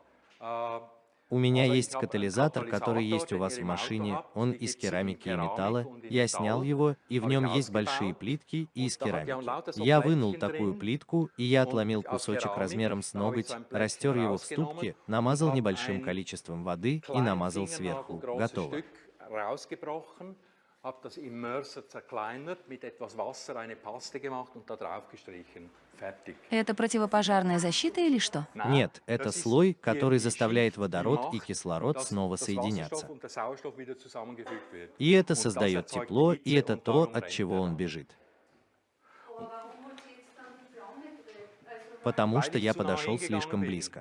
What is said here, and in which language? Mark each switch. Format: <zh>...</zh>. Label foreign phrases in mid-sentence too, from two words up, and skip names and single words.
<ru>У меня есть катализатор, который есть у вас в машине, он из керамики и металла, я снял его, и в нем есть большие плитки и из керамики. Я вынул такую плитку, и я отломил кусочек размером с ноготь, растер его в ступке, намазал небольшим количеством воды и намазал сверху. Готово.</ru> <de>Habe das Immerser zerkleinert, mit etwas Wasser eine Paste gemacht und da drauf gestrichen. Fertig.</de> <ru>Это противопожарная защита или что? Нет, это слой, который заставляет водород и кислород снова соединяться. И это создает тепло, и это то, от чего он бежит. Потому что я подошел слишком близко.</ru>